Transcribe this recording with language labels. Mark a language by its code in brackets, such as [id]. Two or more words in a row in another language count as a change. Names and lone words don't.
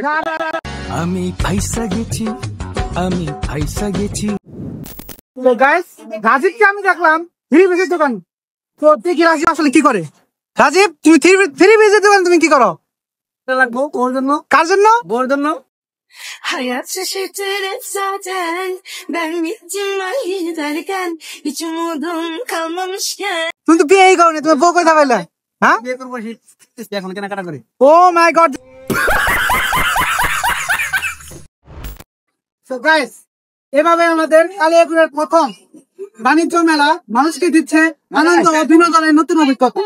[bn] আমি ফাইসা গেছি, আমি ফাইসা গেছি। তো গাইস, রাজীবকে আমি দেখলাম [en] three piece [bn] দোকান। তো তুই কি রাজীব আসলে কি করে? রাজীব, তুমি [en] three piece [bn] দোকান তুমি কি করো? লাগবো ওর জন্য। কার জন্য? ওর জন্য। [tr] Hayat şaşırtır hep zaten. Ben bittim ayı derken hiç umudum kalmamışken. [bn] তুমি তো বিয়েই করনি, তুমি বউ কোথায় পাইলা? হ্যাঁ, বিয়ে করবো এখন কেনাকাটা করে। [en] Oh my God. so guys, [bn] এভাবে আমাদের কালিয়াগড়ের প্রথম বাণিজ্য মেলা মানুষকে দিচ্ছে আনন্দ ও বিনোদনের নতুন অভিজ্ঞতা।